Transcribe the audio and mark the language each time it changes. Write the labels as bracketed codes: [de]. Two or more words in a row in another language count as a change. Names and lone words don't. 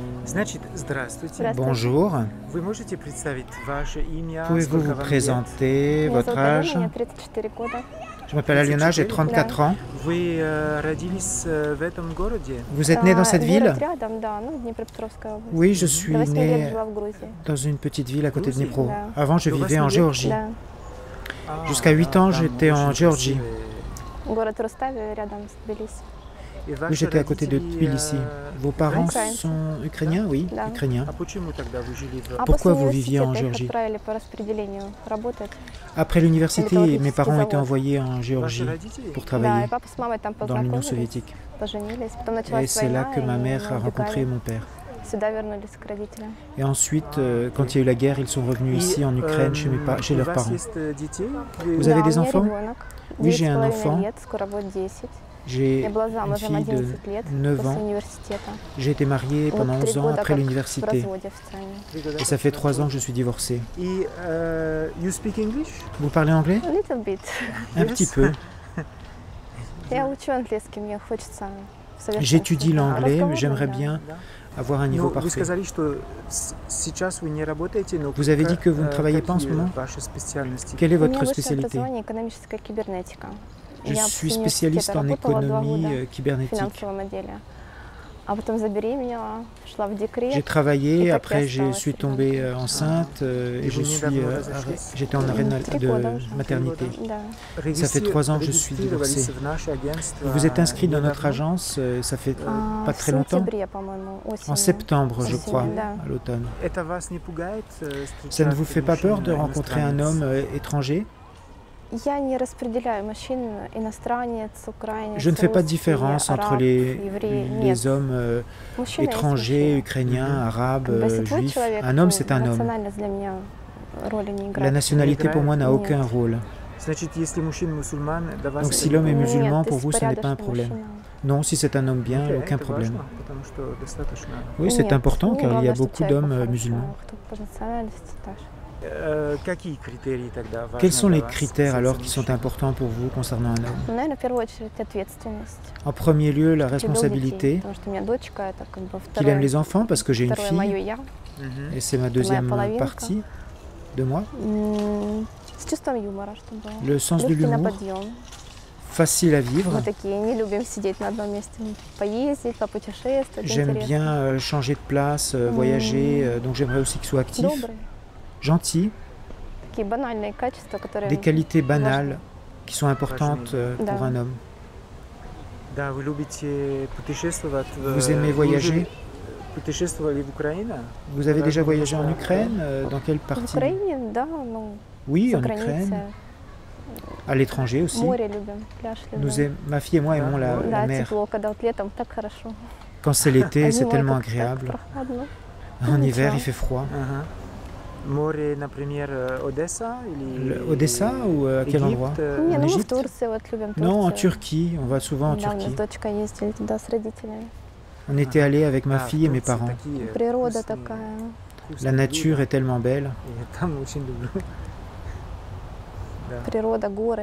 [ru] Значит, здравствуйте. [fr] Bonjour, [ru] Вы можете представить ваше имя, [fr] pouvez-vous [ru] сколько [fr] vous [ru] вам лет? [fr] présenter, [ru] Меня [fr] votre [ru] зовут Алена, [fr] âge? [ru] мне 34 года. [fr] Je m'appelle Aliona, j'ai 34 ans. [ru] Вы родились в этом городе? [fr] Vous êtes né dans cette ville? [ru] Город рядом, да, ну, Днепропетровская область. [fr] Oui, je [ru] До [fr] suis [ru] 8 лет [fr] né [ru] жила в Грузии. [fr] dans une petite ville à côté de [ru] Грузии? [fr] Dnipro. [ru] Да. [fr] Avant, je [ru] До [fr] vivais [ru] 8 [fr] en [ru] лет? [fr] Géorgie. [ru] Да. [fr] Jusqu'à 8 ans, [ru] там [fr] j'étais en [ru] очень [fr] Géorgie. [ru] красивые. Город Рустави рядом с Тбилиси. И [fr] Oui, [ru] ваши [fr] j'étais à côté de [ru] родители, [fr] Tbilissi. Vos parents [ru] Украинцы. [fr] sont ukrainiens? Oui, [ru] Да. [fr] ukrainiens. [ru] А почему тогда вы жили в... А [fr] Pourquoi [ru] после [fr] vous viviez en [ru] университета их [fr] Géorgie? [ru] отправили по распределению работать. [fr] Après l'université, mes parents étaient [ru] завод. [fr] envoyés en [ru] Ваши [fr] Géorgie [ru] родители? [fr] pour [ru] Да, [fr] travailler [ru] и папа с мамой там [fr] dans l'Union [ru] познакомились, [fr] soviétique. [ru] поженились. Потом [fr] Et [ru] началась [fr] c'est là [ru] война, [fr] que ma [ru] и [fr] mère a [ru] мы [fr] rencontré [ru] убегали. [fr] mon père. [ru] Сюда вернулись к родителям. [fr] Et ensuite, quand il y a eu la guerre, ils sont revenus ici en Ukraine chez [ru] у [fr] leurs [ru] вас [fr] parents. [ru] есть детей? [fr] Vous [ru] Да, [fr] avez [ru] у [fr] des [ru] меня [fr] enfants? [ru] ребенок, [fr] Oui, j'ai un [ru] 9,5 [fr] enfant. [ru] лет, скоро будет 10. [fr] J'ai [ru] Я была [fr] une [ru] замужем [fr] fille de [ru] 11 лет [fr] 9 [ru] после [fr] ans. [ru] университета. [fr] J'ai été mariée [ru] Вот [fr] pendant [ru] 3 [fr] 11 ans [ru] года [fr] après [ru] как в [fr] l'université. [ru] разводе официально. 3 года. [fr] Et ça fait 3 ans que je suis divorcée. [en] И you speak English? [fr] Vous parlez anglais? [en] Little bit. [fr] Un petit peu. [ru] Я учу английский, мне хочется в совершенстве. [fr] J'étudie l'anglais, mais [ru] Разговорный, [fr] j'aimerais [ru] да. [fr] bien [ru] Да. [fr] avoir un [ru] Ну, [fr] niveau [ru] вы [fr] parfait. [ru] сказали, что сейчас вы не работаете, но [fr] Vous avez dit que vous ne travaillez pas en ce [ru] какие [fr] moment? [ru] ваши специальности? [fr] Quelle est [ru] У меня [fr] votre [ru] высшее [fr] spécialité? [ru] образование экономическая кибернетика. [fr] Je [ru] Я [fr] suis [ru] после [fr] spécialiste [ru] университета [fr] en [ru] работала 2 [fr] économie [ru] года в [fr] cybernétique. [ru] финансовом отделе. А потом забеременела, шла в декрет. [fr] J'ai travaillé, [ru] Et так [fr] après [ru] и [fr] je [ru] осталась [fr] suis [ru] ребенком. [fr] tombée enceinte et [ru] vous недавно разошлись? [fr] j'étais en arrêt [ru] 3 года [fr] de [ru] уже. [fr] maternité. [ru] Да. [fr] Ça fait 3 ans que je suis divorcée. [ru] В наше агентство [fr] Vous vous êtes inscrit dans notre [ru] недавно? [fr] agence, ça fait pas [ru] В [fr] très longtemps? [ru] сентябре, по-моему, осенью. [fr] En septembre, je [ru] Осенью, [fr] crois, [ru] да. [fr] à l'automne. [ru] Это вас не пугает? [fr] Ça ne vous fait pas peur de rencontrer un homme étranger? [ru] Я не распределяю мужчин, иностранец, украинец, [fr] Je ne fais pas de [ru] русский, [fr] différence entre [ru] араб, еврей. Нет. [fr] les hommes [ru] Мужчина есть [fr] étrangers, [ru] мужчина. [fr] ukrainiens, arabes, [ru] Как бы, если твой [fr] juifs. [ru] человек, [fr] Un homme, [ru] то [fr] c'est un homme. [ru] национальность для меня роли не играет. [fr] La nationalité pour moi n'a [ru] Нет. [fr] aucun rôle. [ru] Значит, если мужчина мусульман, для вас [fr] Donc [ru] это [fr] si l'homme est [ru] не- [fr] musulman, [ru] Нет, [fr] pour vous, ce n'est pas un [ru] порядочный [fr] problème. [ru] мужчина. [fr] Non, si c'est un homme bien, [ru] Окей, [fr] aucun [ru] это [fr] problème. [ru] важно, потому что достаточно. [fr] Oui, c'est [ru] Нет, [fr] important [ru] мне [fr] car il y [ru] главное, [fr] a [ru] что [fr] beaucoup [ru] человек [fr] d'hommes [ru] хороший, [fr] musulmans. [ru] кто по национальности тоже. Какие критерии тогда важны [fr] Quels sont [ru] для [fr] les [ru] вас [fr] critères [ru] за [fr] alors qui sont [ru] мужчину? [fr] importants pour vous concernant un homme? [ru] Ну, наверное, в первую очередь ответственность. [fr] En premier lieu, la [ru] Любил детей, [fr] responsabilité, [ru] потому что у меня дочка, это как бы [fr] qu'il aime [ru] второе, [fr] les enfants parce que j'ai une [ru] второе мое [fr] fille [ru] я. Мгм. [fr] et c'est ma deuxième [ru] половинка. [fr] partie de moi. [ru] С чувством юмора, чтобы [fr] Le sens de [ru] легкий на [fr] l'humour, [ru] подъем. [fr] facile à vivre. [ru] Мы такие не любим сидеть на одном месте, поездить, попутешествовать, [fr] J'aime [ru] интересно. [fr] bien changer de place, voyager, donc j'aimerais aussi qu'il soit actif, [ru] Добрый. [fr] gentil, [ru] Такие банальные качества, которые... [fr] des qualités banales qui sont importantes pour [ru] Да. [fr] un homme. [ru] Да, вы любите путешествовать. [fr] Vous aimez [ru] Вы уже [fr] voyager? [ru] путешествовали в Украине? [fr] Vous avez [ru] Разные [fr] déjà voyagé en [ru] места. [fr] Ukraine? Dans quelle [ru] В [fr] partie? [ru] Украине, да, ну, [fr] Oui, [ru] за [fr] en [ru] границей. [fr] Ukraine, à l'étranger aussi. [ru] Море любим, пляж любим. [fr] Ma fille et moi aimons la [ru] Да, [fr] mer. [ru] тепло, когда вот летом так хорошо. [fr] Quand c'est l'été, [ru] А [fr] c'est [ru] зимой [fr] tellement [ru] как-то так [fr] agréable. [ru] прохладно. [fr] En hiver, [ru] Ничего. [fr] il fait froid. [ru] Ага. Море, например, Одесса или [fr] Odessa ou à quel [ru] Египет, [fr] endroit? [ru] Не, [fr] En [ru] ну мы в [fr] Égypte? [ru] Турции вот любим [fr] Non, en [ru] Турцию. [fr] Turquie. On va souvent en [ru] Недавно с [fr] Turquie. [ru] дочкой ездили туда с родителями. [fr] On était allé avec ma [ru] в [fr] fille et mes [ru] Турции [fr] parents. [ru] такие Природа вкусные- такая. вкусные [fr] La nature [ru] блюда. [fr] est tellement belle. [ru] Я там очень люблю. Да. Природа, горы.